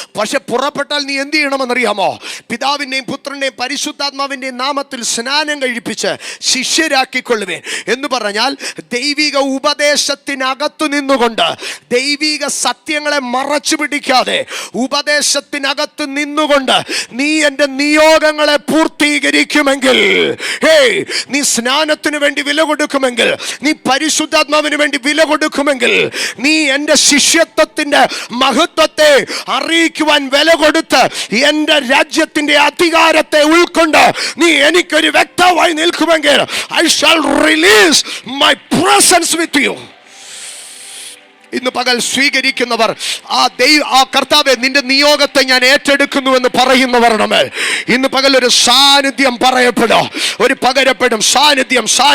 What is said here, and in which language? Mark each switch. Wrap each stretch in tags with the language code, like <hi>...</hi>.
<ml>പക്ഷെ പുറപ്പെട്ടാൽ നീ എന്ത് ചെയ്യണമെന്നറിയാമോ? പിതാവിൻ്റെയും പുത്രൻ്റെയും പരിശുദ്ധാത്മാവിൻ്റെയും നാമത്തിൽ സ്നാനം കഴിപ്പിച്ച് ശിഷ്യരാക്കിക്കൊള്ളുവേൻ എന്ന് പറഞ്ഞാൽ, ദൈവിക ഉപദേശത്തിനകത്തു നിന്നുകൊണ്ട്, ദൈവിക സത്യങ്ങളെ മറച്ചു പിടിക്കാതെ ഉപദേശത്തിനകത്ത് നിന്നുകൊണ്ട് നീ എൻ്റെ നിയോഗങ്ങളെ പൂർത്തീകരിക്കുമെങ്കിൽ, നീ സ്നാനത്തിന് വേണ്ടി വില കൊടുക്കുമെങ്കിൽ, നീ പരിശുദ്ധാത്മാവിന് വേണ്ടി വില കൊടുക്കുമെങ്കിൽ, നീ എൻ്റെ ശിഷ്യത്വത്തിൻ്റെ മഹത്വത്തെ അറിയിക്കുവാൻ വില കൊടുത്ത് എൻ്റെ രാജ്യത്തിൻ്റെ അധികാരത്തെ ഉൾക്കൊണ്ട് നീ എനിക്കൊരു ഒരു വ്യക്തമായി നിൽക്കുമെങ്കിൽ</ml> <en>I shall release my presence with you.</en> <ml>ഇന്ന് പകൽ സ്വീകരിക്കുന്നവർ ആ കർത്താവേ നിന്റെ നിയോഗത്തെ ഞാൻ ഏറ്റെടുക്കുന്നുവെന്ന് പറയുന്നവരുടെ മേൽ ഇന്ന് പകൽ ഒരു സാന്നിധ്യം പറയപ്പെടും, ഒരു പകരപ്പെടും സാന്നിധ്യം.</ml>